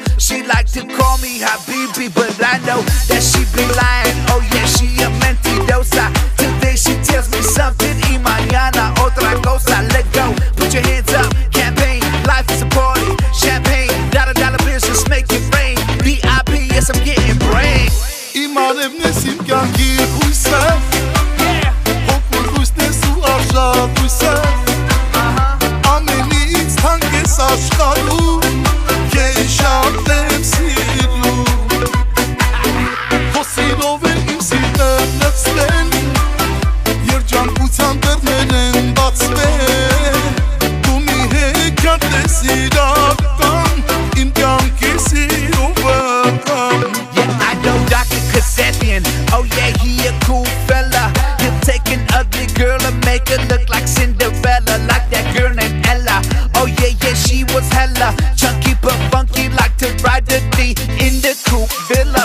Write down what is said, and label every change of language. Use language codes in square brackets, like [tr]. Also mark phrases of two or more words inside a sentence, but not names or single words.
[en] She like to call me Habibi, but I know that she be lying. Oh yeah, she a mentirosa. Today she tells me something, [es] y mañana otra cosa. [en] Let go, put your hands up, campaign, life is a party. Champagne, dollar bills, just make it rain. VIP, yes I'm getting brain. [hy] Իմանեմ ես իմ կյանքի հույսը [en] Yeah. [hy] Հոգուր հույսն ես ու արժան հույսը Ամենից թանկ ես աշխարհում Քեզ շատ եմ սիրում Քո սիրով է իմ սիրտը լցվել Երջանկության դռներ են բացվել Դու մի հեքիաթ ես իրական Իմ կյանքի սիրողական [en] Yeah, I know Dr. Kasabian. Oh yeah, he a cool fella. He'll take an ugly girl and make her look like Cinderella, like that girl named Ella. Oh yeah, yeah, she was hella chunky but funky, like to ride the D in the coupe villa.